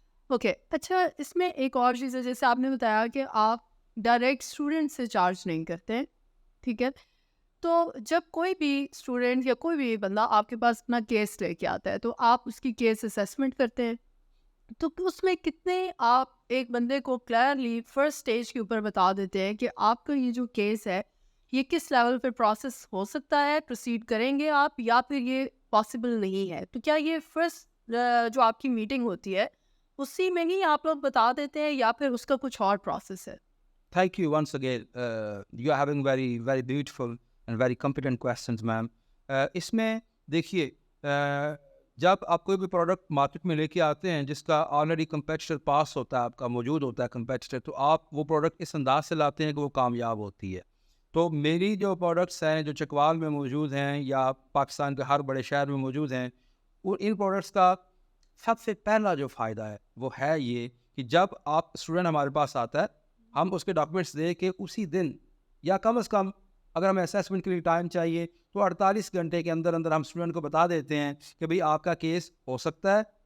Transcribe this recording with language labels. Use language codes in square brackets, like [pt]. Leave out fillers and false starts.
[ur] Okay اچھا, اس میں ایک اور چیز ہے, جیسے آپ نے بتایا کہ آپ ڈائریکٹ اسٹوڈنٹ سے چارج نہیں کرتے, ٹھیک ہے, تو جب کوئی بھی اسٹوڈنٹ یا کوئی بھی بندہ آپ کے پاس اپنا کیس لے کے آتا ہے تو آپ اس کی کیس اسیسمنٹ کرتے ہیں, تو اس میں کتنے آپ ایک بندے کو کلیئرلی فرسٹ اسٹیج کے اوپر بتا دیتے ہیں کہ آپ کا یہ جو کیس ہے یہ کس لیول پہ پروسیس ہو سکتا ہے, پروسیڈ کریں گے آپ, یا پھر یہ پاسبل نہیں ہے. تو کیا یہ فرسٹ جو آپ کی میٹنگ ہوتی ہے اسی میں ہی آپ لوگ بتا دیتے ہیں, یا پھر اس کا کچھ اور پروسیس ہے؟ [en] Thank you once again. You are having very, very beautiful and very competent questions, ma'am. [ur] اس میں دیکھیے, جب آپ کوئی بھی پروڈکٹ مارکیٹ میں لے کے آتے ہیں جس کا آلریڈی کمپیٹیٹر پاس ہوتا ہے, آپ کا موجود ہوتا ہے کمپیٹیٹر, تو آپ وہ پروڈکٹ اس انداز سے لاتے ہیں کہ وہ کامیاب ہوتی ہے. تو میری جو پروڈکٹس ہیں جو چکوال میں موجود ہیں یا پاکستان کے ہر بڑے شہر میں موجود ہیں, ان پروڈکٹس کا سب سے پہلا جو فائدہ ہے وہ ہے یہ کہ جب آپ اسٹوڈنٹ ہمارے پاس آتا ہے, ہم اس کے ڈاکومنٹس دے کے اسی دن, یا کم از کم اگر ہمیں اسیسمنٹ کے لیے ٹائم چاہیے تو 48 گھنٹے کے اندر اندر ہم اسٹوڈنٹ کو بتا دیتے ہیں کہ بھئی آپ کا کیس ہو سکتا ہے,